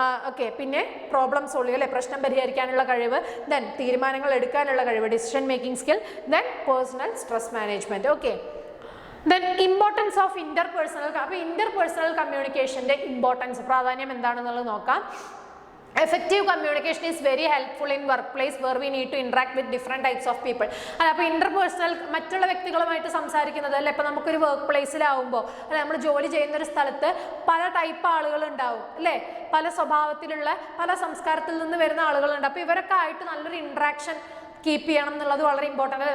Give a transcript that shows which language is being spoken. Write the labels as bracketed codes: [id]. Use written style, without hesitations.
[ml] Okay, പിന്നെ problem solve അല്ലെ, പ്രശ്നം പരിഹരിക്കാനുള്ള കഴിവ്. ദെൻ തീരുമാനങ്ങൾ എടുക്കാനുള്ള കഴിവ്, decision making skill. [en] Then personal stress management. Okay, then importance of interpersonal. [ml] അപ്പോൾ ഇന്റർപേഴ്സണൽ കമ്മ്യൂണിക്കേഷന്റെ ഇമ്പോർട്ടൻസ്, പ്രാധാന്യം എന്താണെന്നുള്ളത് നോക്കാം. [en] Effective communication is very helpful in workplace where we need to interact with different types of people. [ml] അല്ല, അപ്പോൾ interpersonal മറ്റുള്ള വ്യക്തികളുമായിട്ട് സംസാരിക്കുന്നത് അല്ലെ, ഇപ്പം നമുക്കൊരു വർക്ക് പ്ലേസിലാവുമ്പോൾ അല്ലെ, നമ്മൾ ജോലി ചെയ്യുന്ന ഒരു സ്ഥലത്ത് പല ടൈപ്പ് ആളുകൾ ഉണ്ടാവും അല്ലേ, പല സ്വഭാവത്തിലുള്ള പല സംസ്കാരത്തിൽ നിന്ന് വരുന്ന ആളുകളുണ്ട്. അപ്പോൾ ഇവരൊക്കെ ആയിട്ട് നല്ലൊരു ഇൻട്രാക്ഷൻ കീപ്പ് ചെയ്യണം എന്നുള്ളത് വളരെ ഇമ്പോർട്ടൻ്റ് അല്ലേ.